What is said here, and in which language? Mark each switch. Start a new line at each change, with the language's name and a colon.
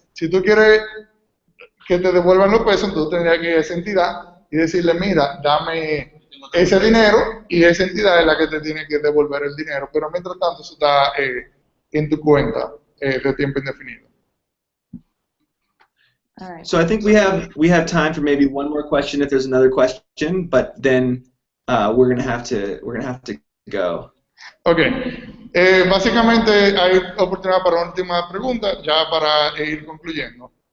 Spanish: Si tú quieres que te devuelvan los pesos, entonces tendrías que ir a esa entidad y decirle, mira, dame ese dinero y esa entidad es la que te tiene que devolver el dinero, pero mientras tanto eso está en tu cuenta de tiempo indefinido.
English: All right. So I think we have time for maybe one more question if there's another question, but then we're gonna have to go. Okay.
Spanish: Básicamente hay oportunidad para una última pregunta ya para ir concluyendo.